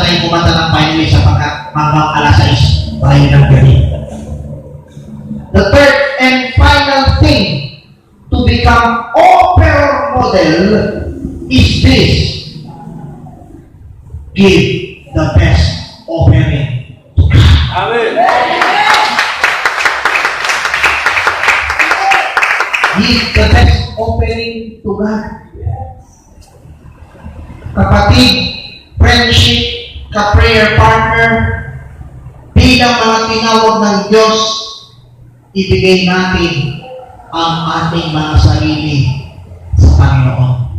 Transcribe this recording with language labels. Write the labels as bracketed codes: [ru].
[tl] kumanta ng finally sapagkat hanggang alas 6 tayo ng gabi. [en] The third and final thing to become opera model is this: give the best offering to God. Amen. Give the best offering to God. [tl] Kapatid, friendship, ka-prayer partner, bilang mga tinawag ng Diyos, ibigay natin ang ating mga sarili sa Panginoon.